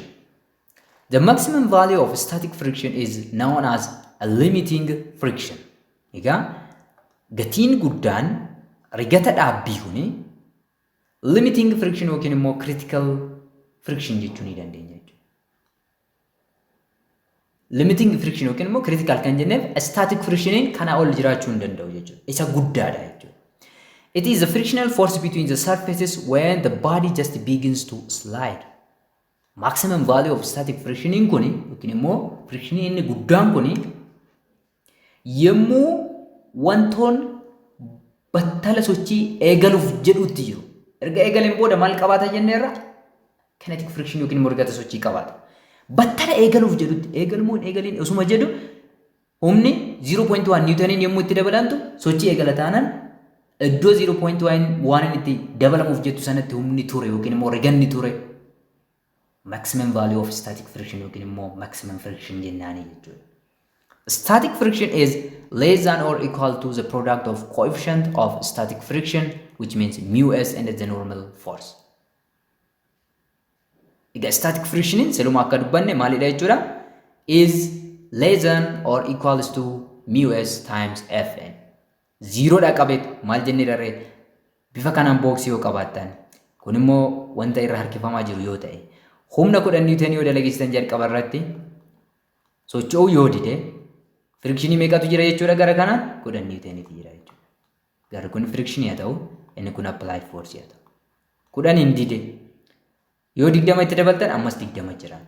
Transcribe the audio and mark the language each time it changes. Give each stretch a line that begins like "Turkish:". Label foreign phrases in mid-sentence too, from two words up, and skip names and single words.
English: The maximum value of static friction is known as a limiting friction.
Oromo: Egaa gatiin guddaan rigata dhaabbii kuni
English: limiting friction
Oromo: yookiin immoo
English: critical friction
Oromo: jechuu ni dandeenya.
English: Limiting friction
Oromo: yookiin immoo critical kan jenneef static frictioniin kana ol jiraachuu hin danda'u jechuudha. Isa guddaadha jechuudha.
English: It is the frictional force between the surfaces when the body just begins to slide. maximum value of static friction
Oromo: in kuni yookiin immoo friction inni guddaan kuni yemmuu wantoon battala sochii eegaluuf jedhutti jiru. Erga eegaleen booda maal qabaata jenneerra?
English: Kinetic friction
Oromo: yookiin immoo ergata sochii qabaata. Battala eegaluuf jedhutti eegalmuun eegaliin osuma jedhu humni 0.1 niwutaniin yemmuu itti dabalantu sochii eegala taanaan iddoo 0.1 itti dabalamuuf jettu sanatti humni ture yookiin immoo riganni ture.
English: Maximum value of static friction yookiin immoo maximum friction jennaanii jechuudha. Static friction is less than or equal to the product of coefficient of static friction, which means mu s and the normal force.
Oromo: Ega
English: static friction
Oromo: in seluma akka dubbanne maalidha jechuudha?
English: Is less than or equals to mu s times Fn.
Oromo: Zero dha qabet maal jenne daree bifa kanaan booksii yoo qabaattan kun immoo wanta irra harkifamaa jiru yoo ta'e humna 10 niwutan yoo dalageessitan jalqaba irratti socho'uu yoo dide friction meeqatu jira jechuudha gara kanaan 10 niwutaniitu jira jechuudha. Gara kun friction yaa ta'u inni kun
English: applied force
Oromo: yaa ta'u 10 hin dide yoo 20 itti dabaltan ammas 20 jiraata.